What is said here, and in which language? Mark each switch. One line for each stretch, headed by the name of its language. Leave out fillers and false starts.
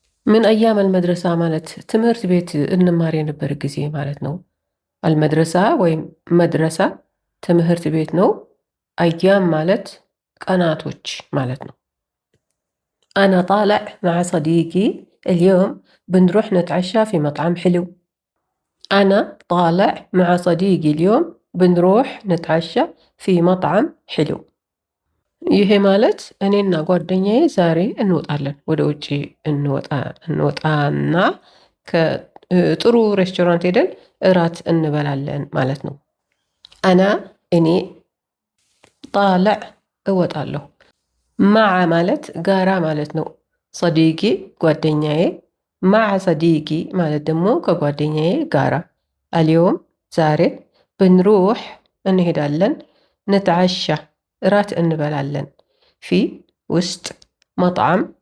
Amharic: ምን አያም አልመድረሳ ማለት ትምህርት ቤት እንማር የነበር ጊዜ ማለት ነው። አልመድረሳ ወይም መድረሳ ትምህርት ቤት ነው። አያም ማለት ቀናቶች ማለት ነው።
Arabic: አና ጣልዕ መዓ ሰዲቂ اليوم بنروح نتعشى في مطعم حلو. أنا طالع مع صديقي اليوم بنروح نتعشى في مطعم حلو.
Amharic: ይሄ ማለት እኔና ጓደኛዬ ዛሬ እንወጣለን፣ ወደ ውጭ እንወጣና ከጥሩ ሬስቶራንት ሄደን እራት እንበላለን ማለት ነው። አና እኔ፣ ጣልዕ እወጣለሁ። መዓ ማለት ጋራ ማለት ነው። ሰዲቂ ጓደኛዬ፣ መዓ ሰዲቂ ማለት ደግሞ ከጓደኛዬ ጋራ። አልዮም ዛሬ፣ ብንሩሕ እንሄዳለን፣ ንትዓሻ እራት እንበላለን፣ ፊ ውስጥ፣ መጥዓም